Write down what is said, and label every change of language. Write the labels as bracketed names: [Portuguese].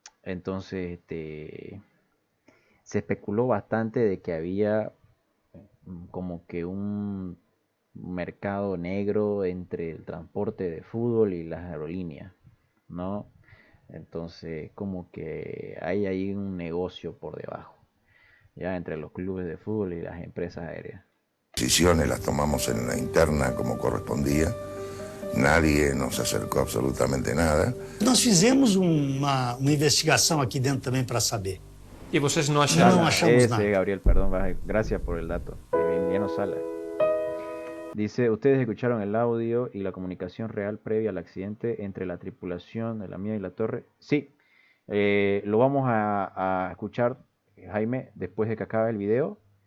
[Spanish] Entonces se especuló bastante de que había como que un mercado negro entre el transporte de fútbol y las aerolíneas, ¿no? Entonces como que hay ahí un negocio por debajo, ya entre los clubes de fútbol y las empresas aéreas. Decisiones las tomamos en la interna como correspondía. Nadie nos acercó absolutamente nada. [Portuguese] Nós fizemos uma investigação aqui dentro também para saber. Y vocês no acharon? No achamos nada. [Spanish] Gabriel, perdón, gracias por el dato. Emiliano Sala. Dice, ustedes escucharon el audio y la comunicación real previa al accidente entre la tripulación de la MIA y la torre. Sí, lo vamos a escuchar, Jaime, después de que acabe el video.